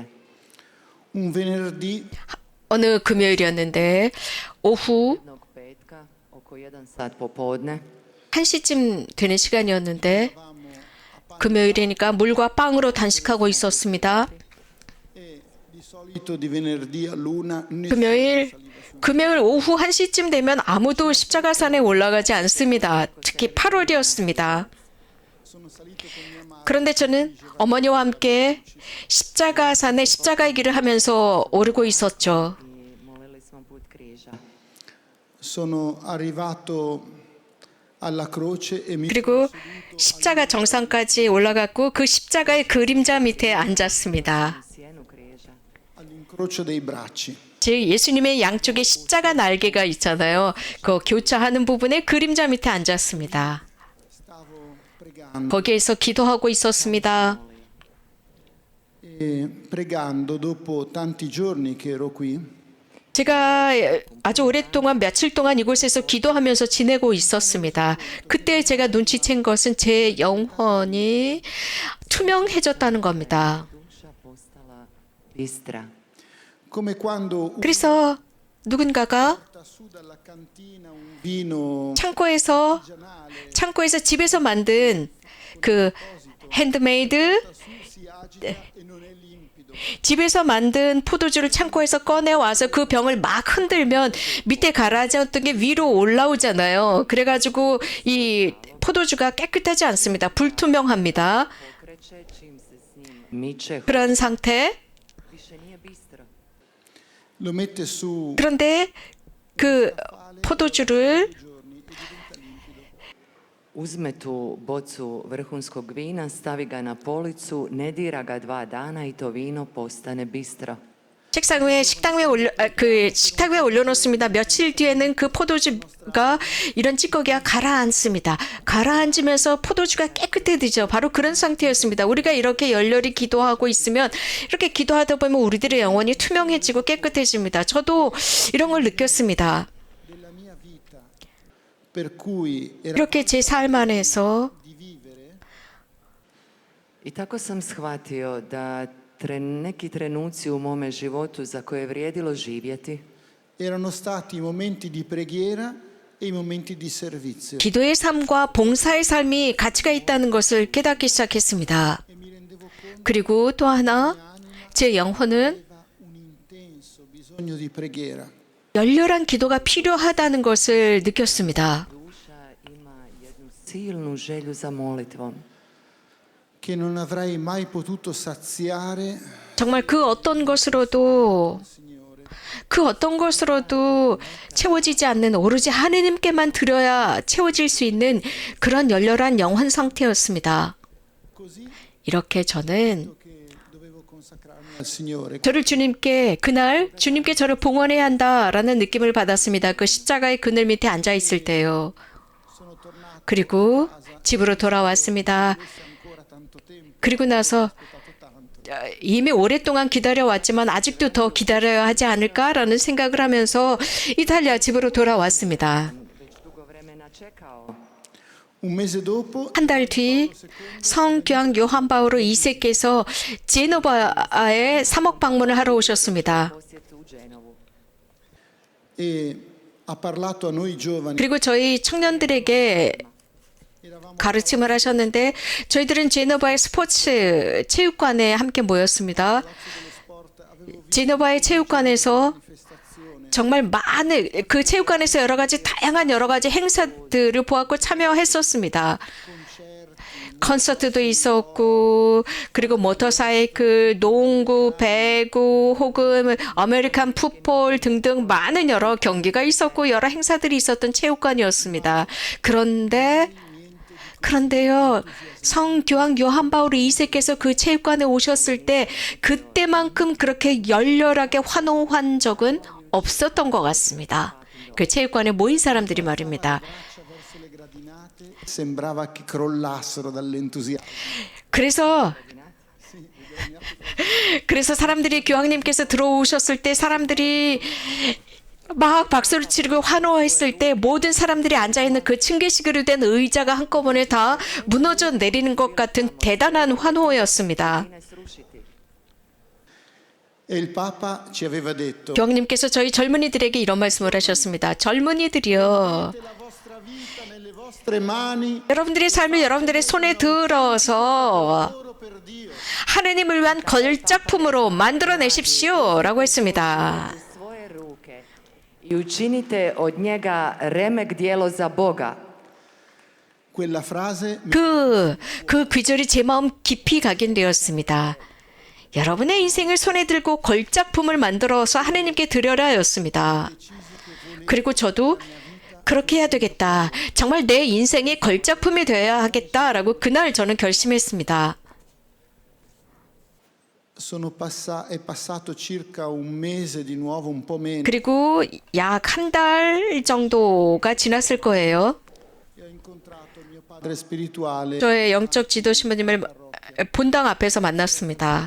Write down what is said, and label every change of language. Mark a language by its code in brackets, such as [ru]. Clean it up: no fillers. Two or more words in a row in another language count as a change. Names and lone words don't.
[it] un venerdì [ko] 어느 금요일이었는데 오후 [hr] Jednog petka, oko 1 sat popodne, [ko] 1시쯤 되는 시간이었는데 금요일이니까 물과 빵으로 단식하고 있었습니다. [it] e di solito di venerdì all'una [ko] 금요일 오후 1시쯤 되면 아무도 십자가산에 올라가지 않습니다. 특히 8월이었습니다. 그런데 저는 어머니와 함께 십자가산에 십자가의 길을 하면서 오르고 있었죠. [hr] i molili smo put križa. [it] sono arrivato alla croce e mi [ko] 그리고 십자가 정상까지 올라갔고 그 십자가의 그림자 밑에 앉았습니다. [hr] Sjenu križa. [it] all'incrocio dei bracci. [ko] 제 예수님의 양쪽에 십자가 날개가 있잖아요. 그 교차하는 부분에 그림자 밑에 앉았습니다. [it] Stavo pregando [ko] 거기에서 기도하고 있었습니다. [it] e pregando dopo tanti giorni che ero qui. [ko] 제가 아주 오랫동안 며칠 동안 이곳에서 기도하면서 지내고 있었습니다. 그때 제가 눈치챈 것은 제 영혼이 투명해졌다는 겁니다. [hr] Duša postala bistra. [it] Come quando [ko] 그래서 누군가가 [it] porta su dalla cantina un vino [ko] 창고에서 [it] artigianale, [ko] 집에서 만든 그 핸드메이드 [it] su si agita e non è limpido. [ko] 집에서 만든 포도주를 창고에서 꺼내 와서 그 병을 막 흔들면 밑에 가라앉았던 게 위로 올라오잖아요. 그래가지고 이 포도주가 깨끗하지 않습니다. 불투명합니다. [hr] pokreće, čim se s njim miče, [ko] 그런 상태. [hr] više nije bistro. [it] Lo mette su [ko] 그런데 그 포도주를 [it] giorni e diventa limpido. [hr] Uzme tu bocu vrhunskog vina, stavi ga na policu, ne dira ga 2 dana i to vino postane bistro. [ko] 식탁 위에 올려놓습니다. 며칠 뒤에는 그 포도주가 이런 찌꺼기가 가라앉습니다. 가라앉으면서 포도주가 깨끗해지죠. 바로 그런 상태였습니다. 우리가 이렇게 열렬히 기도하고 있으면 이렇게 기도하다 보면 우리들의 영혼이 투명해지고 깨끗해집니다. 저도 이런 걸 느꼈습니다. [it] Della mia vita, per cui era [ko] 이렇게 제 삶 안에서 [it] di vivere, [hr] I tako sam shvatio da neki trenuci u mome životu za koje je vrijedilo živjeti, [it] erano stati i momenti di preghiera e i momenti di servizio. [ko] 기도의 삶과 봉사의 삶이 가치가 있다는 것을 깨닫기 시작했습니다. [it] E mi rendevo conto [ko] 그리고 또 하나 제 영혼은 [it] che aveva un intenso bisogno di preghiera. [ko] 열렬한 기도가 필요하다는 것을 느꼈습니다. [hr] duša ima jednu silnu želju za molitvom. [it] Che non avrei mai potuto saziare [ko] 정말 그 어떤 것으로도 채워지지 않는 오로지 하느님께만 드려야 채워질 수 있는 그런 열렬한 영혼 상태였습니다. [it] così [ko] 이렇게 저는 [it] che dovevo consacrarmi al Signore. [ko] 저를 그날 주님께 저를 봉헌해야 한다라는 느낌을 받았습니다. 그 십자가의 그늘 밑에 앉아 있을 때요. [it] Sono tornato [ko] 그리고 집으로 돌아왔습니다. [it] ancora tanto tempo, [ko] 그리고 나서 [it] tanto. [ko] 이미 오랫동안 기다려왔지만 아직도 더 기다려야 하지 않을까라는 생각을 하면서 이탈리아 집으로 돌아왔습니다. [hr] Već dugo vremena čekao. [it] Un mese dopo [ko] 한 달 뒤 성교황 요한 바오로 2세께서 제노바에 사목 방문을 하러 오셨습니다. [hr] Posjetu u Dženovu. [it] e ha parlato a noi giovani. [ko] 그리고 저희 청년들에게 [it] Eravamo [ko] 가르침을 하셨는데 저희들은 제노바의 스포츠 체육관에 함께 모였습니다. [it] dello sport, avevo [ko] 제노바의 체육관에서 [it] manifestazione [ko] 정말 많은 그 체육관에서 여러 가지 행사들을 보았고 참여했었습니다. 콘서트도 있었고 그리고 모터사이클, 농구, 배구 혹은 [en] American football [ko] 등등 많은 여러 경기가 있었고 여러 행사들이 있었던 체육관이었습니다. 그런데요, 성교황 요한 바오로 2세께서 그 체육관에 오셨을 때 그때만큼 그렇게 열렬하게 환호한 적은 없었던 것 같습니다. 그 체육관에 모인 사람들이 말입니다. [it] verso le gradinate sembrava che crollassero dall'entusiasmo. [ko] 그래서 사람들이 교황님께서 들어오셨을 때 사람들이 막 박수를 치고 환호했을 때 모든 사람들이 앉아있는 그 층계식으로 된 의자가 한꺼번에 다 무너져 내리는 것 같은 대단한 환호였습니다. [hr] Ne srušiti. [it] E il Papa ci aveva detto: [ko] 교황님께서 저희 젊은이들에게 이런 말씀을 하셨습니다. 젊은이들이요. [it] la vostra vita nelle vostre mani [ko] 여러분들의 삶을 여러분들의 손에 들어서 [it] lavoro per Dio. [ko] 하느님을 위한 걸작품으로 만들어내십시오. 라고 했습니다. [hr] Svoje ruke i učinite od njega remek djelo za Boga. [it] Quella frase [ko] 그 귀절이 제 마음 깊이 각인되었습니다. 여러분의 인생을 손에 들고 걸작품을 만들어서 하느님께 드려라 였습니다. 그리고 저도 그렇게 해야 되겠다. 정말 내 인생이 걸작품이 되어야 하겠다라고 그날 저는 결심했습니다. [it] è passato circa un mese di nuovo, un po' meno. [ko] 그리고 약 한 달 정도가 지났을 거예요. [it] E ho incontrato il mio padre spirituale [ko] 저의 영적 지도 신부님을 본당 앞에서 만났습니다.